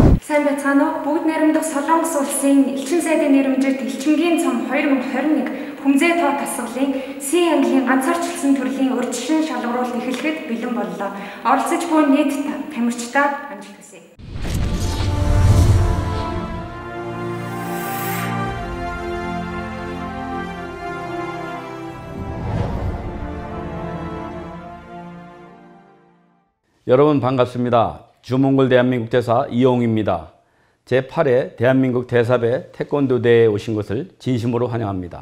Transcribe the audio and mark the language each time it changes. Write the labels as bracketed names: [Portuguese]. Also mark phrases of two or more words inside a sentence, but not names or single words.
[Mongolian] Сайн байцгаана уу? Бүгд найрамдах Солонгос улсын элчин сайдын нэрмжит элчингийн цом 2021 хүмзээ тоо тасгалын C английн ганцаарчлсан төрлийн урьдчилан шалгаруулалт эхлэхэд бэлэн боллоо. Оролцож буй нийт тамирчдаа амжилт хүсье. [Korean] 여러분 반갑습니다. 주몽골 대한민국 대사 이용입니다. 제8회 대한민국 대사배 태권도 대회에 오신 것을 진심으로 환영합니다.